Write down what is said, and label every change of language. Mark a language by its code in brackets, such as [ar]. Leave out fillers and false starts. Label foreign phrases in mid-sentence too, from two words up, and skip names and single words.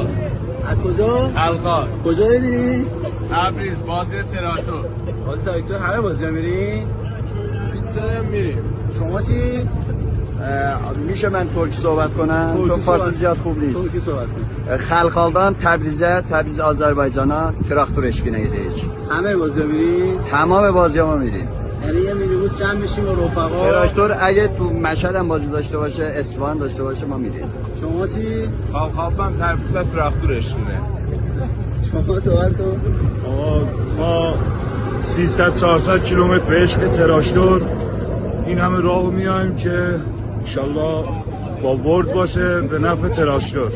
[fa] از کجا؟ القا. کجا داری میری؟ تبریز بازی تراکتور. بازی تراکتور همه بازی ها میری؟ پیتزا هم میریم. شما چی؟ میشه من ترکی صحبت کنم چون فارسی زیاد خوب نیست. ترکی صحبت کن. [az] خلخالdan Təbrizə, Təbriz Azərbaycana traktor eşqinə gedirik. [fa] همه بازی ها میری؟ تمام بازی‌ها میریم. یعنی یه مینیبوس جمع میشیم با رفقا. تراکتور اگه تو مشهد هم بازی داشته باشه، اصفهان داشته باشه ما میریم. شما چی؟ [az] خالقان تبریز تراکتور اشکینه. [fa] شما صحبت کن. ما 300-400 کیلومتر به عشق تراکتور این همه راه میایم که انشالله با برد باشه به نفع تراکتور.